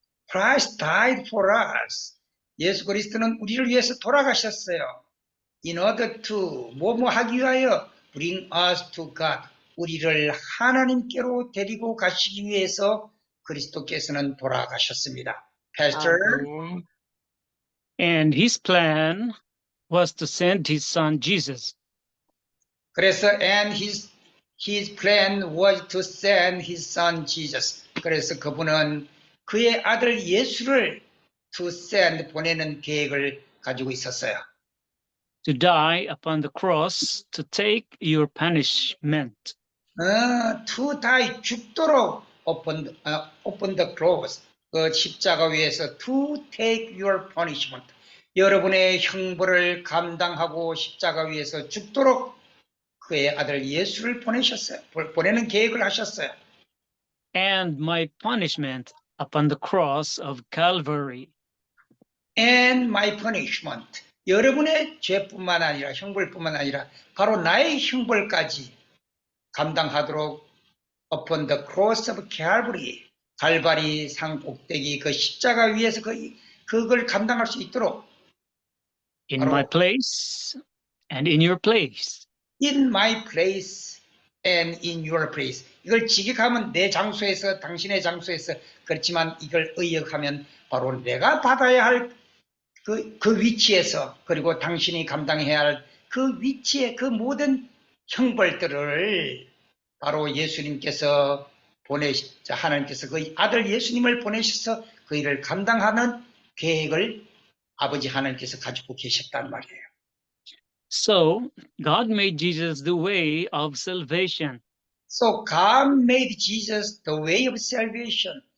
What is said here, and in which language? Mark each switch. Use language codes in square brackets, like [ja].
[en] Christ died for us. [ko] 예수 그리스도는 우리를 위해서 돌아가셨어요. [en] In order to [ko] 뭐뭐 하기 위하여 [en] bring us to God. [ko] 우리를 하나님께로 데리고 가시기 위해서 그리스도께서는 돌아가셨습니다. [en] Pastor, [ko] 네. [en] And his plan was to send his son Jesus. [ko] 그래서 [en] and his plan was to send his son Jesus. [ko] 그래서 그분은 그의 아들 예수를 [en] to send [ko] 보내는 계획을 가지고 있었어요. [en] To die upon the cross to take your punishment. To die [ko] 죽도록 [en] upon the cross [ko] 그 십자가 위에서 [en] to take your punishment [ko] 여러분의 형벌을 감당하고 십자가 위에서 죽도록 그의 아들 예수를 보내셨어요. 보내는 계획을 하셨어요. [en] And my punishment upon the cross of Calvary. And my punishment [ko] 여러분의 죄뿐만 아니라 형벌뿐만 아니라 바로 나의 형벌까지 감당하도록 [en] upon the cross of Calvary [ko] 갈바리 산 꼭대기 그 십자가 위에서 그걸 감당할 수 있도록 [en] In [ko] 바로 [en] my place and in your place. in my place and in your place [ko] 이걸 직역하면 내 장소에서 당신의 장소에서 그렇지만 이걸 의역하면 바로 내가 받아야 할 그 위치에서 그리고 당신이 감당해야 할 그 위치에 그 모든 형벌들을 바로 예수님께서 하나님께서 그 아들 예수님을 보내셔서 그 일을 감당하는 계획을 아버지 하나님께서 가지고 계셨단 말이에요. [en] So God made Jesus the way of salvation. So God made Jesus the way of salvation.